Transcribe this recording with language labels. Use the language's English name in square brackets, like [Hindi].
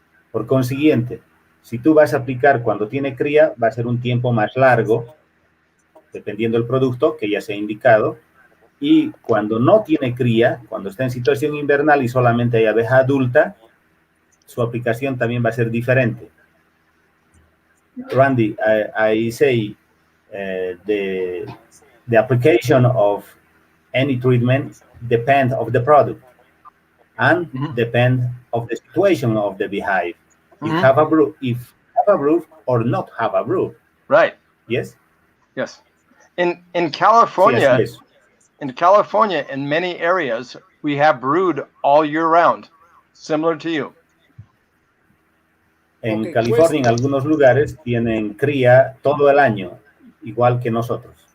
[Spanish] Por consiguiente, si tú vas a aplicar cuando tiene cría, va a ser un tiempo más largo, dependiendo del producto que ya se ha indicado. Y cuando no tiene cría, cuando está en situación invernal y solamente hay abeja adulta, su aplicación también va a ser diferente. [English] Randy, I say the application of any treatment depends of the product and depend of the situation of the beehive. If have a brood or not have a brood. Right. Yes? Yes. In California, yes. In California, in many areas, we have brood all year round, similar to you. [Spanish] En California, en algunos lugares, tienen cría todo el año, igual que nosotros.